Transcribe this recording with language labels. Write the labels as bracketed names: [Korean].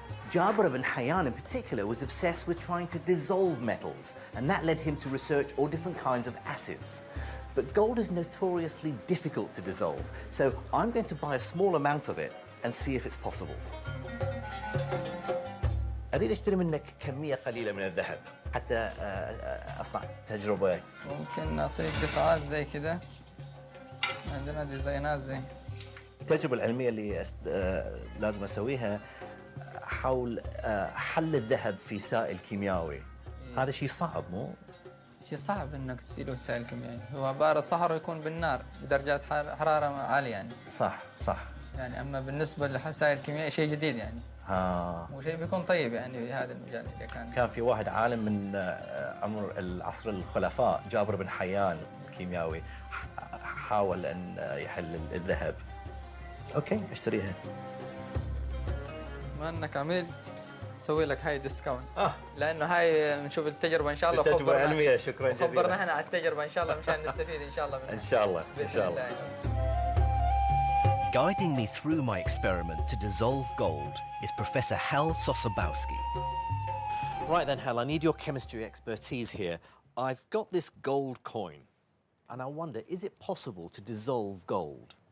[English] Jabir bin Hayyan in particular was obsessed with trying to dissolve metals, and that led him to research all different kinds of acids. But gold is notoriously difficult to dissolve, so I'm going to buy a small amount of it and see if it's possible. [Arabic] أريد أشتري منك كمية قليلة من الذهب حتى أصنع تجربة. ممكن نعطيك قطعات زي كده. عندنا ديزاينات زي. التجربة العلمية اللي لازم أسويها حول حل الذهب في سائل كيميائي. هذا شيء صعب مو؟ شيء صعب انك تسيله سائل كيميائي، هو عبارة صهره يكون بالنار بدرجات حرارة عالية يعني. صح. يعني اما بالنسبة للسائل الكيميائي شيء جديد يعني. وشيء بيكون طيب يعني في هذا المجال اذا كان في واحد عالم من عمر العصر الخلفاء جابر بن حيان كيميائي حاول ان يحل الذهب. اوكي اشتريها. بما انك عميل نسوي لك هاي ديسكاونت لانه هاي بنشوف التجربه ان شاء الله. التجربه العلميه. شكرا جزيلا. خبرنا احنا على التجربه ان شاء الله مشان نستفيد ان شاء الله منها. ان شاء الله ان شاء الله. [English] Guiding me through my experiment to dissolve gold is Professor Hal Sosabowski. Right then, Hal, I need your chemistry expertise here. I've got this gold coin, and I wonder, is it possible to dissolve gold?